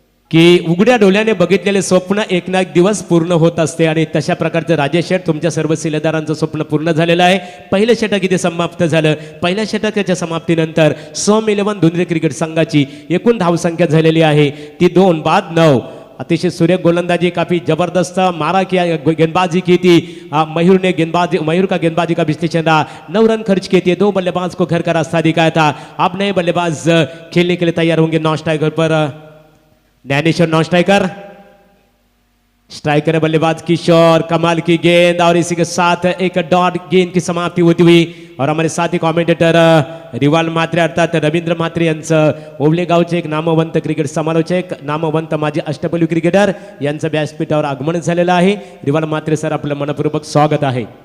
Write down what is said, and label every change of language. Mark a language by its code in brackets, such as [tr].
[mr] की उघड्या डोळ्याने बघितलेले स्वप्न एक ना एक दिवस पूर्ण होत असते, आणि तशा प्रकारचं राजेश शेठ तुमच्या सर्व शिलेदारांचं स्वप्न पूर्ण झालेलं आहे। पहिलं षटक इथे समाप्त झालं। पहिल्या षटकाच्या समाप्तीनंतर सोम 11 धुंधरे क्रिकेट संघाची एकूण धावसंख्या झालेली आहे ती 2 बाद 9। अतिशय सुरेख गोलंदाजी, [hi] काफी जबरदस्त मारा किया, गेंदबाजी की थी मयूर का गेंदबाजी का विश्लेषण रहा। 9 रन खर्च किए थे, 2 बल्लेबाज को घर का रास्ता दिखाया था। अब नए बल्लेबाज खेलने के लिए तैयार होंगे। नॉन स्ट्राइकर पर ज्ञानेश्वर, नॉन स्ट्राइकर, स्ट्राइकर बल्लेबाज किशोर, कमाल की गेंद, और इसी के साथ एक डॉट गेंद की समाप्ति होती हुई। और हमारे साथी कमेंटेटर [mr] रिवाल म्हात्रे अर्थात रवींद्र म्हात्रे यांचं ओवले गावचे एक नामवंत क्रिकेट समालोचक, नामवंत माजी अष्टपैलू क्रिकेटर यांचं व्यासपीठावर आगमन झालेलं आहे। रिवाल म्हात्रे सर आपलं मनपूर्वक स्वागत आहे।